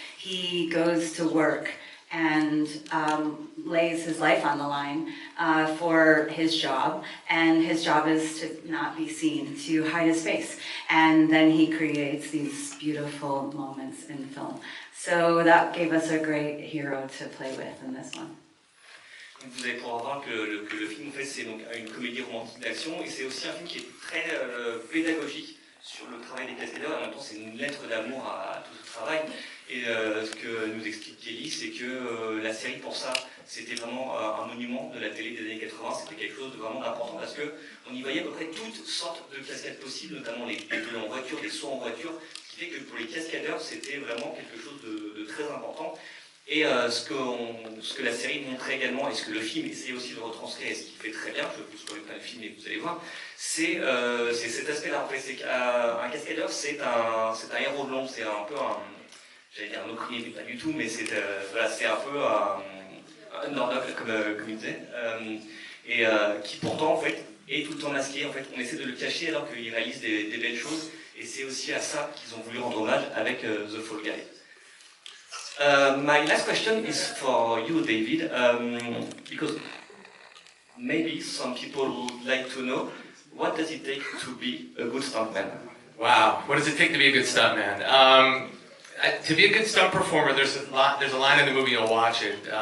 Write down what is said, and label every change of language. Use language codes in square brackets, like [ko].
[en] He goes to work and lays his life on the line for his job, and his job is to not be seen, to hide his face. And then he creates these beautiful moments in film. So that gave us a great hero to play with in this one. [fr] Vous allez pouvoir voir que le film en fait, c'est donc une comédie romantique d'action, et c'est aussi un film qui est très pédagogique sur le travail des cascadeurs, et en même temps c'est une lettre d'amour à tout ce travail. Et ce que nous explique Kelly, c'est que la série pour ça, c'était vraiment un monument de la télé des années 80, c'était quelque chose de vraiment important parce qu'on y voyait à peu près toutes sortes de cascades possibles, notamment les duels en voiture, les sauts en voiture, ce qui fait que pour les cascadeurs, c'était vraiment quelque chose de très important. Et ce que la série montrait également, et ce que le film essayait aussi de retranscrire, et ce qu'il fait très bien, je ne vous spoil pas le film et vous allez voir, c'est cet aspect-là. En fait, c'est qu'un cascadeur, c'est un héros de l'ombre, c'est un peu un, j'allais dire un ouvrier, mais pas du tout, mais c'est voilà, un peu un underdog, comme il disait, et qui pourtant, en fait, est tout le temps masqué. En fait, on essaie de le cacher alors qu'il réalise des belles choses, et c'est aussi à ça qu'ils ont voulu rendre hommage avec The Fall Guy. [en] My last question is for you, David, because maybe some people would like to know, what does it take to be a good stuntman? Wow, what does it take to be a good stuntman? To be a good stunt performer, there's a line in the movie, you'll watch it.